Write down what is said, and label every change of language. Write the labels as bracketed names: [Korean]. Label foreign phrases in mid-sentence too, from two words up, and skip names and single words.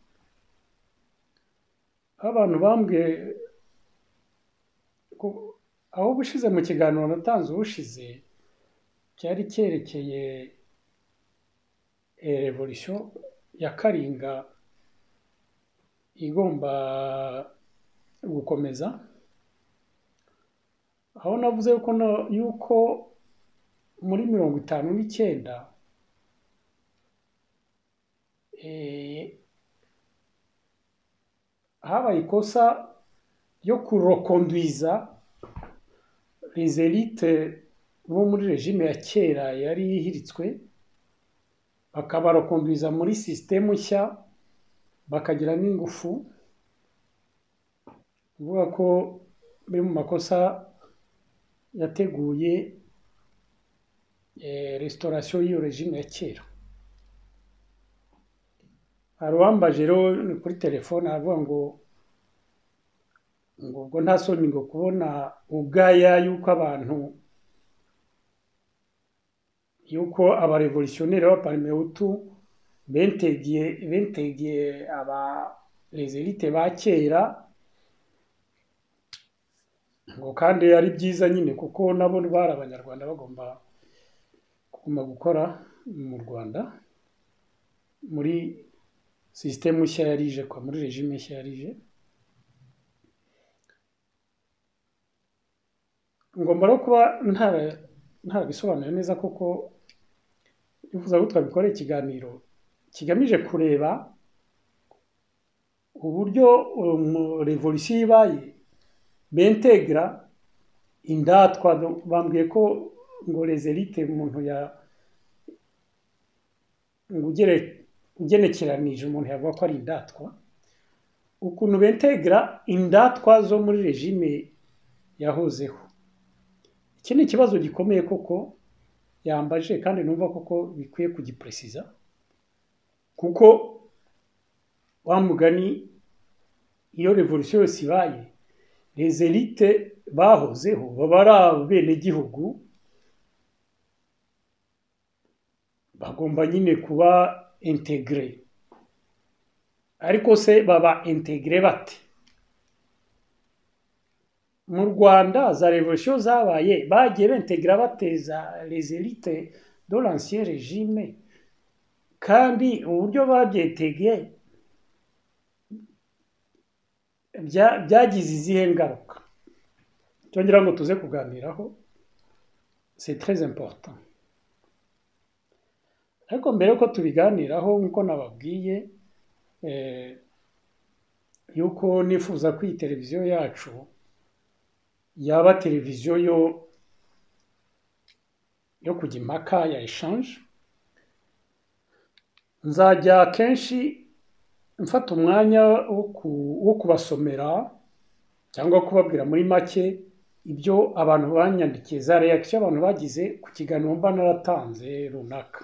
[Kinyarwanda] Abantu bambwiye aho ubushize mu kiganiro natanze ubushize cyari cyerekeye revolution ya Karinga igomba gukomeza, aho navuze yuko muri 59 habaye ikosa yo kurokonduiza [French] les élites [Kinyarwanda] bo muri regime ya kera yari ihiritswe, bakabarokonduiza muri système nshya, bakagira n'ingufu. Uvuga ko biri mu makosa yateguye restauration y'iyo regime ya kera. Hari uwambaje rero kuri telefone aravuga ngo ubwo nta soni ngo kubona ubwaya yuko abarevolutionnaire b'aparmehutu bentegiye [French] les élites [Kinyarwanda] ba kera, ngo kandi ari byiza nyine kuko nabo bari abanyarwanda bagomba kuguma gukora mu Rwanda muri système nshya yarije, muri regime nshya yarije. Ngomba no kuba ntarabisobanuye neza kuko bifuza ko twabikora ikiganiro kigamije kureba uburyo revolution ibaye bentegra indatwa. Bambwiye ko ngo [French] les élites [Kinyarwanda] umuntu ugenekeranije umuntu yavuga ko ari indatwa, ukuntu bentegra indatwa zo muri regime yahozeho. Iki ni ikibazo gikomeye koko yambaje, kandi numva koko bikwiye kugipresiza, kuko wa mugani iyo revolution yose ibaye, [French] les élites [Kinyarwanda] bahozeho baba ari abenegihugu, bagomba nyine kuba integre. Ariko se baba integre bate? Mu Rwanda za revolution zabaye bagiye bentegra bateza [French] les élites de l'ancien régime, [Kinyarwanda] kandi uburyo babyetegeye byagize izihe ngaruka? Cyongera ngo tuze kuganiraho [French] c'est très important. [Kinyarwanda] Ariko mbere yuko tubiganiraho nk'uko nababwiye yuko nifuza ko iyi televiziyo yacu yaba televiziyo yo kujya impaka ya eshanje, nzajya kenshi mfata umwanya wo kubasomera cyangwa kubabwira muri make ibyo abantu banyandikiye, za reaction abantu bagize ku kiganiro mba naratanze runaka.